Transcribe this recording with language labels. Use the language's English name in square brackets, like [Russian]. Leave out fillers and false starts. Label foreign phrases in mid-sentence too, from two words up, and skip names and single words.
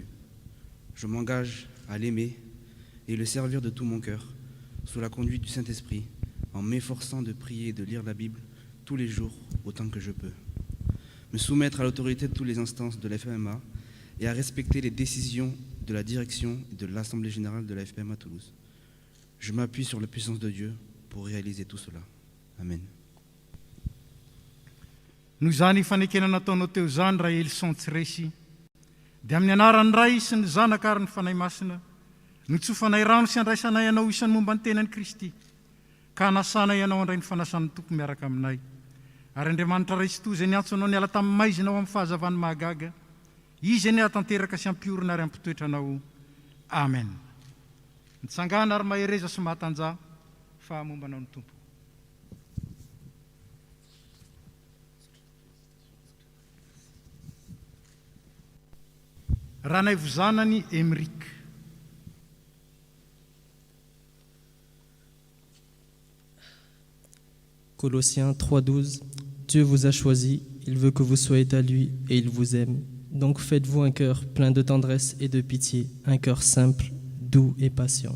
[French] Je m'engage à l'aimer et le servir de tout mon cœur, sous la conduite du Saint-Esprit, en m'efforçant de prier et de lire la Bible tous les jours autant que je peux. Me soumettre à l'autorité de toutes les instances de la FPMA et à respecter les décisions de la direction et de l'Assemblée générale de la FPMA Toulouse. Je m'appuie sur la puissance de Dieu pour réaliser tout cela. Amen. [Malagasy] Noho izany fanekena nataonao teo izany Raelson Tsiresi, dia amin'ny anaran'ny Ray sy ny Zanaka ary ny Fanahy Masina, no tsofanay rano sy andraisanay ianao isan'ny momba ny tenan'i Kristy, ka hanasanay ianao handray ny fanasan'ny Tompo miaraka aminay. Ary Andriamanitra Ray sy toy izay niantso anao niala tamin'ny maizina ao amin'ny fahazavany mahagaga, izy ny hatanteraka sy hampiorina ary hampitoetra anao. Amen. Mitsangana ary mahereza sy mahatanja fa mombanao ny Tompo. Ranay vozanany Emeric. [French] Colossiens 3:12. Dieu vous a choisi, il veut que vous soyez à lui et il vous aime. Donc faites-vous un cœur plein de tendresse et de pitié, un cœur simple, doux et patient.